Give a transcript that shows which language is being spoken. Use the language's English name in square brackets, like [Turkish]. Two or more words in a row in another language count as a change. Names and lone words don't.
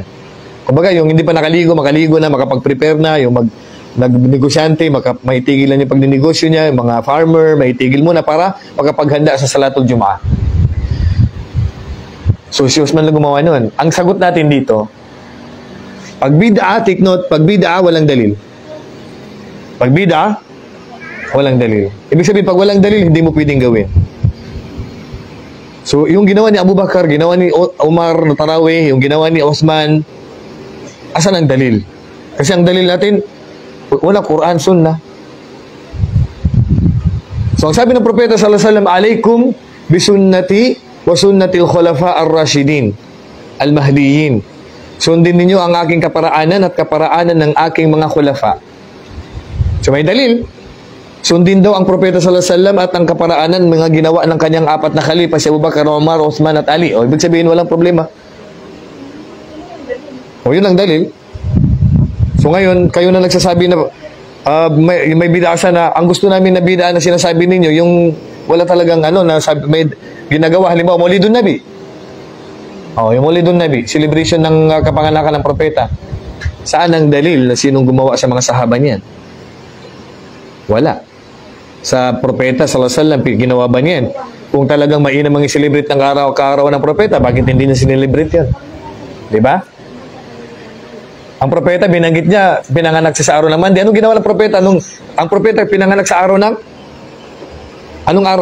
[Filipino] Kumbaga, yung hindi pa nakaligo, makaligo na, makapag-prepare na, yung nag-negosyante, maitigilan yung pagninegosyo niya, yung mga farmer, maitigil muna para makapaghanda sa [Arabic] صلاة الجمعة. [Filipino] So, si Osman lang gumawa nun. Ang sagot natin dito, pag bid'a, [English] take note, [Filipino] pag bid'a, walang dalil. Pag bid'a, walang dalil. Ibig sabihin, pag walang dalil, hindi mo pwedeng gawin. So, yung ginawa ni Abu Bakar, ginawa ni Umar na Tarawih, yung ginawa ni Osman, asan ang dalil? Kasi ang dalil natin, wala Quran, Sunnah. So, ang sabi ng Propeta [Arabic] صلى الله عليه وسلم, "عليكم بسنتي وسنة الخلفاء الراشدين المهديين." [Filipino] Sundin ninyo ang aking kaparaanan at kaparaanan ng aking mga khulafa. So, may dalil. Sundin daw ang Propeta [Arabic] صلى الله عليه وسلم [Filipino] at ang kaparaanan mga ginawa ng kanyang apat na khalifa, si Abu Bakar, Umar, Uthman at Ali. O, ibig sabihin, walang problema. O, yun ang dalil. So, ngayon, kayo na nagsasabi na may bid'a na, ang gusto namin na bid'a na sinasabi ninyo, yung wala talagang na may ginagawa, halimbawa, [Arabic] مولد النبي. [Filipino] O, yung [Arabic] مولد النبي, [Filipino] celebration ng kapanganakan ng Propeta. Saan ang dalil na sinong gumawa sa mga sahaba niyan? Wala. Sa Propeta [Arabic] صلى الله عليه وسلم, [Filipino] ginawa ba niyan? Kung talagang mainam ang i-celebrate ng kaarawan ng Propeta, bakit hindi niya sinelebrate yan? Diba? Ang Propeta, binanggit niya, pinanganak siya sa araw ng Monday. Anong ginawa ng Propeta? Ang Propeta, pinanganak sa araw ng? Anong araw?